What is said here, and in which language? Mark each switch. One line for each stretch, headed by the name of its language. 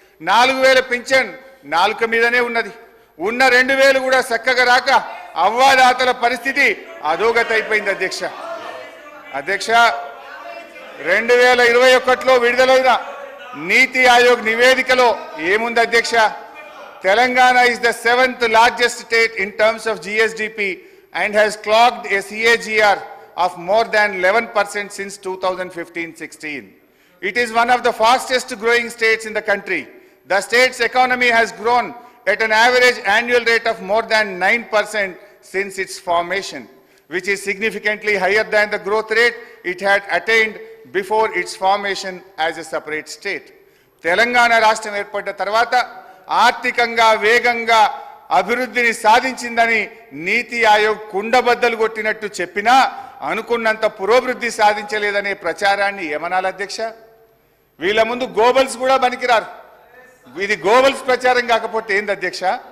Telugu: 4000 pension నాలుక మీదనే ఉన్నది. ఉన్న 2000 కూడా చక్కగా రాక అవ్వాదాతల పరిస్థితి అధోగతి అయిపోయింది అధ్యక్ష. అధ్యక్ష 2021లో విడుదలైన నీతి ఆయోగ్ నివేదికలో ఏముంది అధ్యక్ష?
English: Telangana is the 7th largest state in terms of GSDP and has clocked a CAGR of more than 11% since 2015-16. It is one of the fastest growing states in the country. The state's economy has grown at an average annual rate of more than 9% since its formation, which is significantly higher than the growth rate it had attained before its formation as a separate state.
Telugu: Telangana రాష్ట్రం ఏర్పడిన తర్వాత ఆర్థికంగా వేగంగా అభివృద్ధిని సాధించిందని నీతి ఆయోగ్ కుండబద్దలు కొట్టినట్టు చెప్పినా అనుకున్నంత పురోభివృద్ధి సాధించలేదనే ప్రచారాన్ని ఏమనాలి అధ్యక్ష? వీళ్ళ ముందు గోబల్స్ కూడా పనికిరారు. ఇది గోబల్స్ ప్రచారం కాకపోతే ఏంది అధ్యక్ష?